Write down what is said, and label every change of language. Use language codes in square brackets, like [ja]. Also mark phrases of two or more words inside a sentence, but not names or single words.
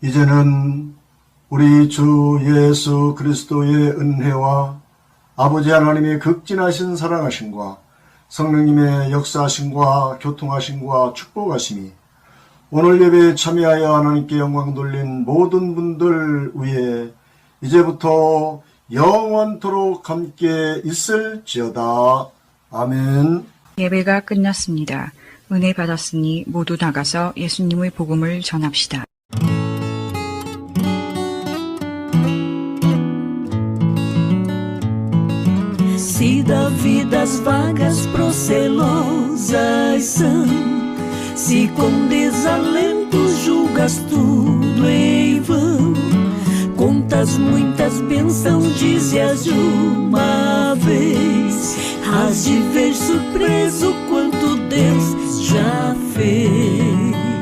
[ko] 이제는 우리 주 예수 그리스도의 은혜와 아버지 하나님의 극진하신 사랑하심과 성령님의 역사하심과 교통하심과 축복하심이 오늘 예배에 참여하여 하나님께 영광 돌린 모든 분들 위에 이제부터 영원토록 함께 있을지어다. 아멘. 예배가 끝났습니다. 은혜 받았으니 모두 나가서 예수님의 복음을 전합시다. [pt] Se da vida as vagas procelosas são, se com desalento julgas tudo em vão, contas muitas bênçãos, dize-as de uma vez, has de ver surpreso quanto Deus já fez.